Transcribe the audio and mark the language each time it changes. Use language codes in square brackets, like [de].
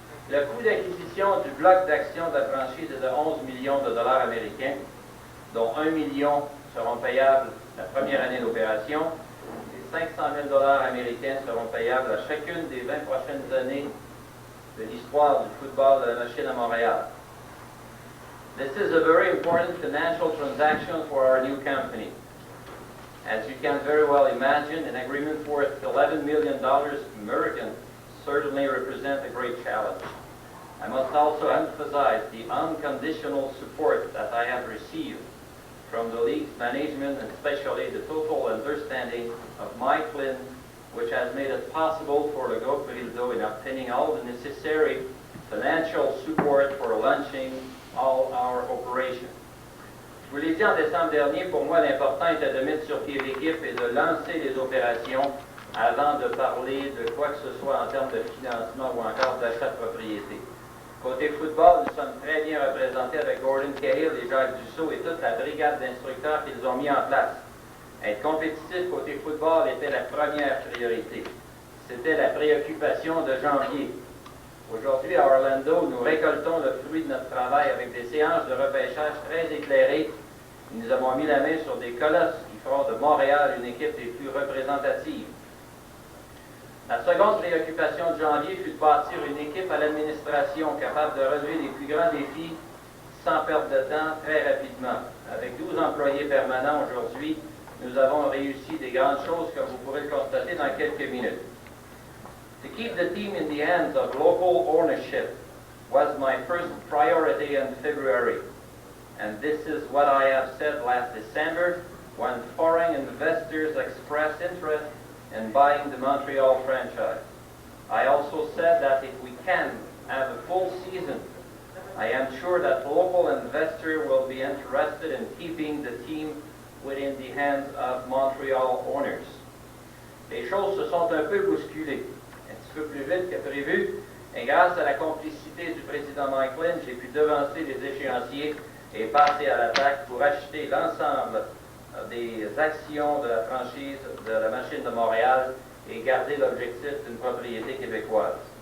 [fr] Le coût d'acquisition du bloc d'actions de la franchise est de 11 millions de dollars américains, dont 1 million seront payables la première année d'opération, et 500 000 dollars américains seront payables à chacune des 20 prochaines années de l'histoire du football de la Machine à Montréal. [en] This is a very important financial transaction for our new company. As you can very well imagine, an agreement worth $11 million American certainly represents a great challenge. I must also emphasize the unconditional support that I have received from the league's management, and especially the total understanding of Mike Lynn, which has made it possible for the Groupe Brildo in obtaining all the necessary financial support for launching all our operations. [fr] Je vous l'ai dit en décembre dernier, pour moi l'important était de mettre sur pied l'équipe et de lancer les opérations avant de parler de quoi que ce soit en termes de financement ou encore d'achat de propriété. Côté football, nous sommes très bien représentés avec Gordon Cahill et Jacques Dussault et toute la brigade d'instructeurs qu'ils ont mis en place. Être compétitif côté football était la première priorité. C'était la préoccupation de janvier. Aujourd'hui, à Orlando, nous récoltons le fruit de notre travail avec des séances de repêchage très éclairées. Nous avons mis la main sur des colosses qui feront de Montréal une équipe des plus représentatives. La seconde préoccupation de janvier fut de bâtir une équipe à l'administration capable de relever les plus grands défis sans perdre de temps très rapidement. Avec 12 employés permanents aujourd'hui, nous avons réussi des grandes choses comme vous pourrez le constater dans quelques minutes. [en] To keep the team in the hands of local ownership was my first priority in February, and this is what I have said last December when foreign investors expressed interest in buying the Montreal franchise. I also said that if we can have a full season, I am sure that local investors will be interested in keeping the team within the hands of Montreal owners. [fr] Les choses se sont un peu bousculées, un petit peu plus vite que prévu, et grâce à la complicité du président Franklin, j'ai pu devancer les échéanciers et passer à l'attaque pour acheter l'ensemble des actions de la franchise de la Machine de Montréal et garder l'objectif d'une propriété québécoise.